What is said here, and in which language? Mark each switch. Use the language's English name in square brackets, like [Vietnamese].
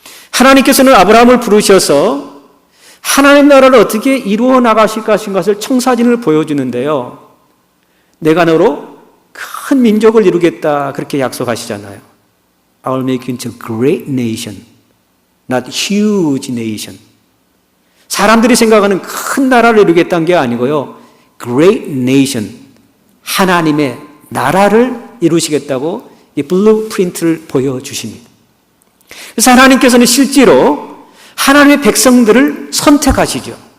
[Korean] 하나님께서는 아브라함을 부르셔서 하나님 나라를 어떻게 이루어 나가실 것을 청사진을 보여주는데요. 내가 너로 큰 민족을 이루겠다 그렇게 약속하시잖아요. [English] I will make you into a great nation, not huge nation. [Korean] 사람들이 생각하는 큰 나라를 이루겠다는 게 아니고요. [English] Great nation, [Korean] 하나님의 나라를 이루시겠다고 이 블루프린트를 보여주십니다. 그래서 하나님께서는 실제로 하나님의 백성들을 선택하시죠.